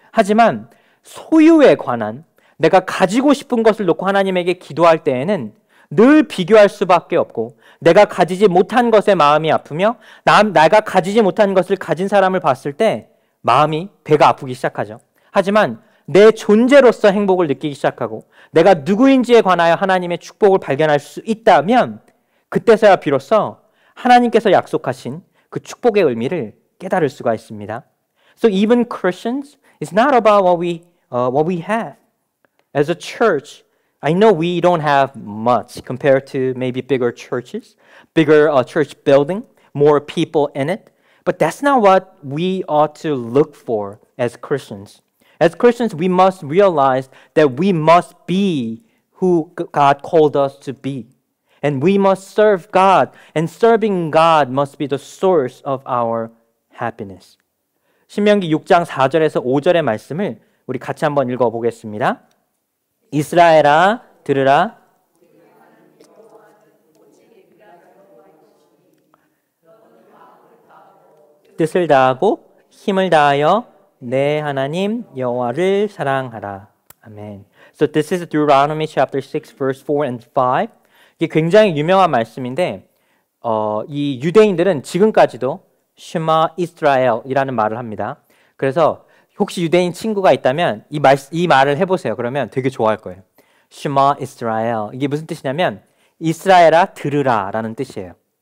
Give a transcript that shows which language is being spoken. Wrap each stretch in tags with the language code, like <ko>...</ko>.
<ko>하지만 소유에 관한 내가 가지고 싶은 것을 놓고 하나님에게 기도할 때에는 늘 비교할 수밖에 없고 내가 가지지 못한 것에 마음이 아프며 내가 가지지 못한 것을 가진 사람을 봤을 때 마음이 배가 아프기 시작하죠. 하지만 내 존재로서 행복을 느끼기 시작하고 내가 누구인지에 관하여 하나님의 축복을 발견할 수 있다면 그때서야 비로소 하나님께서 약속하신 그 축복의 의미를 깨달을 수가 있습니다.</ko> <en>So even Christians, it's not about what we have. As a church, I know we don't have much compared to maybe bigger churches, bigger church building, more people in it. But that's not what we ought to look for as Christians. As Christians, we must realize that we must be who God called us to be. And we must serve God. And serving God must be the source of our happiness.</en> <ko>신명기 6장 4절에서 5절의 말씀을 우리 같이 한번 읽어보겠습니다. 이스라엘아 들으라. 뜻을 다하고 힘을 다하여 내 하나님 여호와를 사랑하라. 아멘.</ko> <en>So this is Deuteronomy chapter 6 verse 4 and 5.</en> <ko>이게 굉장히 유명한 말씀인데 이 유대인들은 지금까지도 쉐마 이스라엘이라는 말을 합니다. 그래서 혹시 유대인 친구가 있다면 이 말을 해보세요. 그러면 되게 좋아할 거예요. 쉐마 이스라엘. 이게 무슨 뜻이냐면 이스라엘아 들으라 라는 뜻이에요.</ko>